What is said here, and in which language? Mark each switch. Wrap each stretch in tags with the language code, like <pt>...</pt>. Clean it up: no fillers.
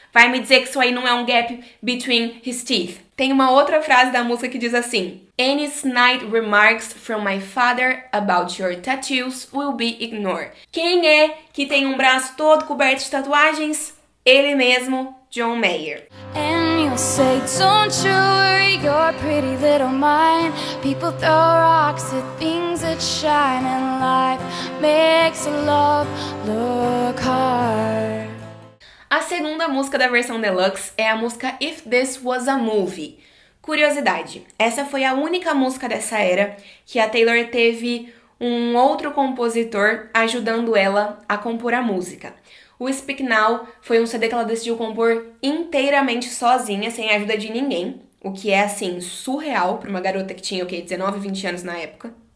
<pt>Vai me dizer que isso aí não é um</pt> <en>gap between his teeth.</en> <pt>Tem uma outra frase da música que diz assim:</pt> <en>Any snide remarks from my father about your tattoos will be ignored.</en> <pt>Quem é que tem um braço todo coberto de tatuagens? Ele mesmo, John Mayer.</pt> <en>And you'll say, don't you worry, your pretty little mind. People throw rocks at things that shine, and life makes love look hard.</en> <pt>A segunda música da versão deluxe é a música If This Was a Movie. Curiosidade, essa foi a única música dessa era que a Taylor teve um outro compositor ajudando ela a compor a música. O Speak Now foi um CD que ela decidiu compor inteiramente sozinha, sem a ajuda de ninguém, o que é, assim, surreal para uma garota que tinha, 19, 20 anos na época.</pt>